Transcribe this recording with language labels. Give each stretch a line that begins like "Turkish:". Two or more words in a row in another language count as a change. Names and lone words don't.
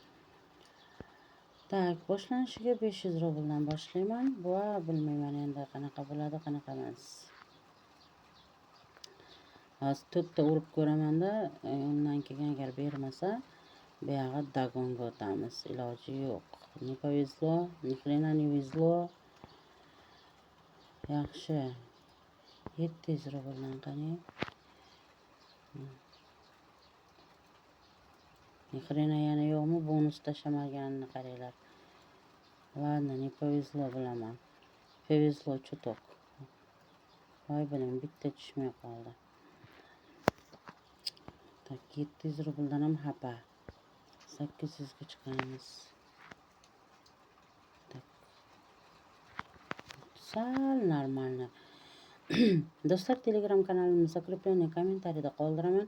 Uzbek: Tak, boshlanishiga 500 rubldan boshlayman. Bu bilmayman endi qanaqa bo'ladi, qanaqa emas. Hozir 4 ta urib ko'raman-da, undan keyin agar bermasa, bu yerga dagonga o'tamiz. Iloji yo'q.
Russian: Не повезло, ни хрена не везло.
Uzbek: Yaxshi. 700 rubldan qani.
Russian: ни хрена
Uzbek: yana yo'qmi? Bonus tashlamaganini qaranglar.
Russian: Ладно, не повезло bilaman. Повезло чуток.
Uzbek: Voy bilim, bitta tushmay qoldi. Tak, 700 rubldan ham xafa. 800 ga chiqamiz. Tak. Sal normalni. Do'stlar, Telegram kanalimizda закрепленный kommentariyada qoldiraman.